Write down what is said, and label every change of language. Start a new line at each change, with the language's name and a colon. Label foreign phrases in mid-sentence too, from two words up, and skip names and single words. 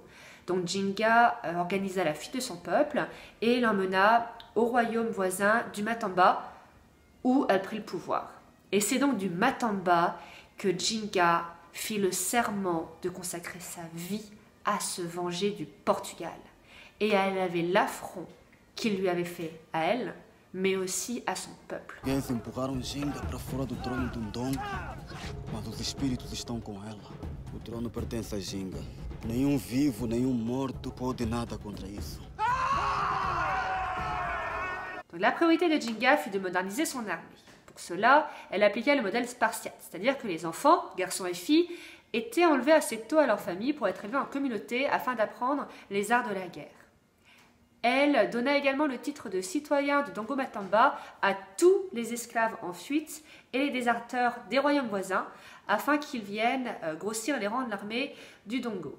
French: Donc Jinga organisa la fuite de son peuple et l'emmena au royaume voisin du Matamba où elle prit le pouvoir. Et c'est donc du Matamba que Jinga fit le serment de consacrer sa vie à se venger du Portugal. Et elle avait l'affront qu'il lui avait fait à elle, mais aussi à son peuple.
Portuguese: Eles empurraram Jinga para fora do trono do Ndongo, mas os espíritos estão com ela. O trono pertence a Jinga. Nenhum vivo, nenhum morto pode nada contra isso.
French: Donc la priorité de Jinga fut de moderniser son armée. Pour Pour cela, elle appliqua le modèle spartiate, c'est-à-dire que les enfants, garçons et filles, étaient enlevés assez tôt à leur famille pour être élevés en communauté afin d'apprendre les arts de la guerre. Elle donna également le titre de citoyen du Dongo Matamba à tous les esclaves en fuite et les déserteurs des royaumes voisins afin qu'ils viennent grossir les rangs de l'armée du Dongo.